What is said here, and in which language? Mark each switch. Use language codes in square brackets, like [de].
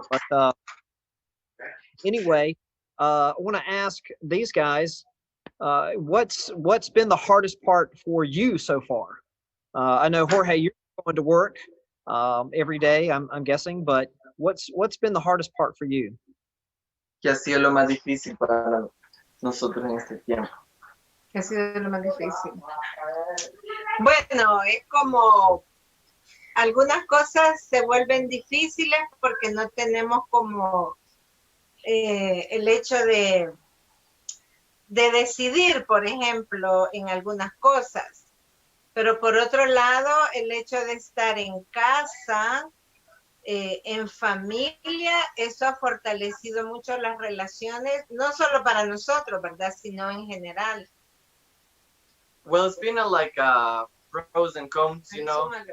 [en] But anyway, I want to ask these guys, what's been the hardest part for you so far? I know, Jorge, you're going to work every day, I'm guessing, but what's been the hardest part for you? [es] ¿Qué ha sido lo más difícil para nosotros en este tiempo? ¿Qué ha sido lo más difícil? Bueno, es como algunas cosas se vuelven difíciles porque no tenemos como el hecho de decidir, por ejemplo, en algunas cosas. Pero por otro lado, el hecho de estar en casa, en familia, eso ha fortalecido mucho las relaciones, no solo para nosotros, ¿verdad? Sino en general. [en] Well, it's been like pros and cons, you know.